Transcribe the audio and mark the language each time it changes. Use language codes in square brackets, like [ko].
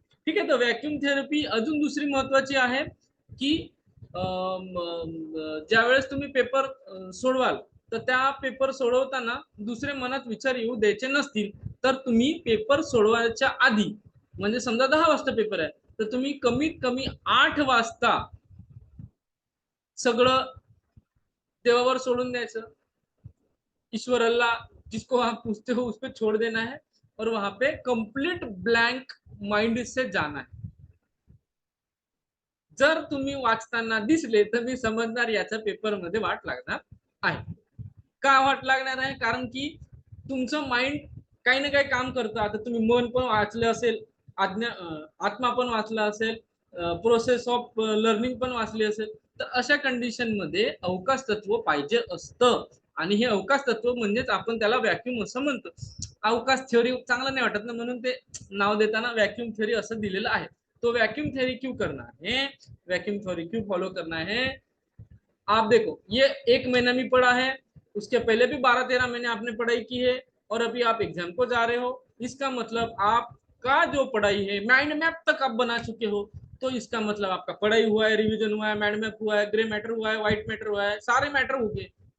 [mr] ठीक आहे, तर व्हॅक्यूम थेरपी अजून दुसरी महत्वाची आहे की ज्या वेळेस तुम्ही पेपर सोडवाल तर त्या पेपर सोडवताना दुसरे मनात विचार येऊ द्यायचे नसतील, तर तुम्ही पेपर सोडवायच्या आधी म्हणजे समजा 10 वाजता पेपर आहे तर तुम्ही कमीत कमी 8 वाजता सगळं देवावर सोडून द्यायचं। [hi] ईश्वर अल्लाह जिसको आप पूछते हो उस पर छोड़ देना है और वहां पे कंप्लीट ब्लैंक माइंड से जाना है। [mr] जर तुम्ही वाचताना दिसले तर मी समजणार याचा पेपर मध्ये वाट लागणार आहे। का वाट लागणार आहे? कारण की तुमचं माइंड काही ना काही काम करतं। आता तुम्ही मन पण वाचलं असेल, आत्मा पण वाचला असेल, प्रोसेस ऑफ लर्निंग पण वाचली असेल, तर अशा कंडिशन मध्ये अवकाश तत्व पाहिजे असतं आणि हे अवकाश तत्व म्हणजेच आपण त्याला व्हॅक्यूम असं म्हणतो। अवकाश थिअरी चांगलं नाही वाटत ना, म्हणून ते नाव देताना व्हॅक्यूम थिअरी असं दिलेलं आहे। [hi] तो वैक्यूम थ्योरी क्यों करना है, वैक्यूम थ्योरी क्यों फॉलो करना है? आप देखो ये 1 महीना भी पढ़ा है, उसके पहले भी 12-13 महीने आपने पढ़ाई की है और अभी आप एग्जाम को जा रहे हो, इसका मतलब आपका जो पढ़ाई है माइंड मैप तक आप बना चुके हो, तो इसका मतलब आपका पढ़ाई हुआ है, रिवीजन हुआ है, माइंड मैप हुआ है, ग्रे मैटर हुआ है, व्हाइट मैटर हुआ है, सारे मैटर हो गए।